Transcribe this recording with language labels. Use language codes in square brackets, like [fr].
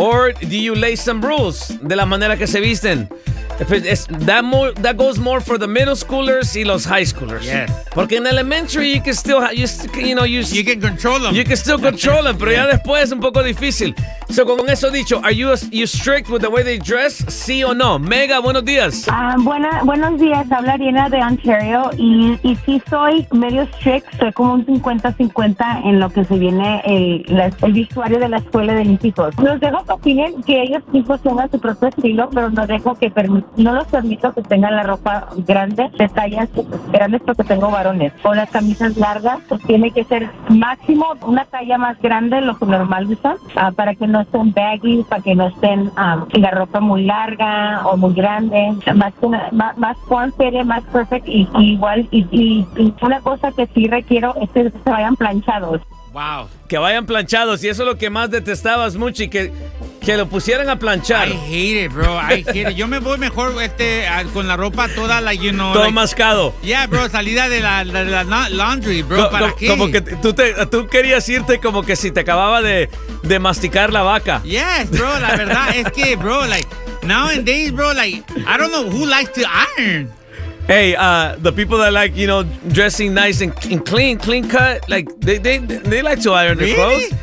[en] Or do you lay some rules de la manera que se visten? That goes more for the middle schoolers y los high schoolers. Yes. Porque en elementary you can still you can control them. You can still control them, pero ya después es un poco difícil. So con eso dicho, are you strict with the way they dress? [es] Sí o no? Mega, buenos días. Buenos días, habla Ariana de Ontario y sí soy medio strict, soy como un 50-50 en lo que se viene el vestuario de la escuela de mis hijos. Los dejo que opinen, que ellos impusieron su propio estilo, pero no los permito que tengan la ropa grande, de tallas grandes porque tengo varones, o las camisas largas, pues tiene que ser máximo una talla más grande, lo que normal usan, para que no estén baggy, para que no estén la ropa muy larga o muy grande, más confident, más perfect, y una cosa que sí requiero es que se vayan planchados. [en] Wow. [es] Que vayan planchados, y eso es lo que más detestabas mucho, y que lo pusieran a planchar. [en] I hate it, bro. I hate it. [es] Yo me voy mejor con la ropa toda, todo mascado. Yeah, bro. Salida de la laundry, bro. ¿Para qué? Como que tú querías irte como que si te acababa de masticar la vaca. [en] Yes, bro. La verdad es que, bro, nowadays, bro, I don't know who likes to iron. Hey, the people that like, dressing nice and clean, clean cut, like, they like to iron their clothes.